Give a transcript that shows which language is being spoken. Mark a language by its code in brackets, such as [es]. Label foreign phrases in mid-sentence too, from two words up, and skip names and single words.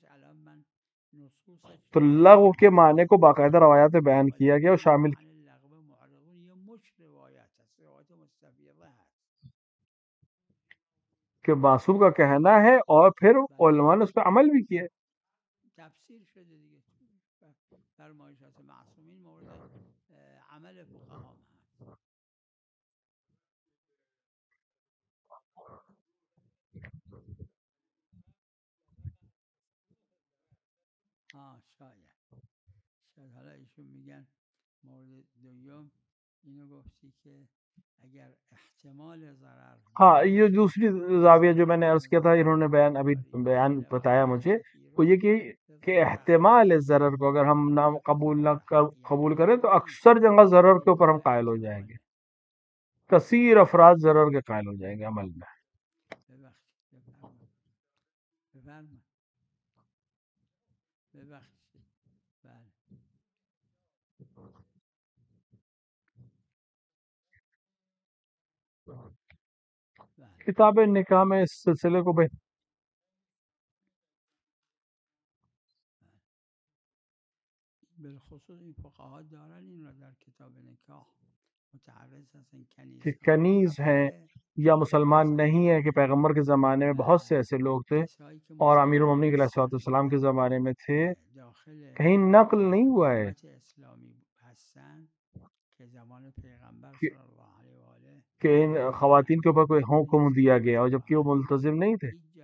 [ur] تو لغو کے معنی کو باقاعدہ روایات میں بیان کیا گیا اور شامل کہ معصوم کا کہنا ہے اور پھر علماء نے اس پہ عمل بھی کیا ہے. [fa] تفسیر شده دیگه فرمایشات معصومین مورد عمل فقها هست. شاید حالا ایشون میگن مورد دوم اینو گفتی که اگر احتمال ضرر [ur] ہاں یہ دوسری زاویہ جو میں نے عرض کیا تھا انہوں نے بیان بتایا مجھے وہ یہ کہ احتمال ضرر کو اگر ہم نہ قبول کریں تو اکثر جگہ ضرر کے اوپر ہم قائل ہو جائیں گے. کثیر افراد ضرر کے قائل ہو جائیں گے عمل میں. کتاب نکاح میں اس سلسلے کو [fa] بالخصوص این فقها دارن این رو در کتاب نکاح متعرض هستن [ur] کہ کنیز ہیں یا مسلمان نہیں ہیں، کہ پیغمبر کے زمانے میں بہت سے ایسے لوگ تھے اور امیر المومنین علیہ الصلوۃ والسلام کے زمانے میں تھے، کہیں نقل نہیں ہوا ہے کہ ان خواتین کے اوپر کوئی حکم دیا گیا اور جبکہ وہ ملتزم نہیں تھے.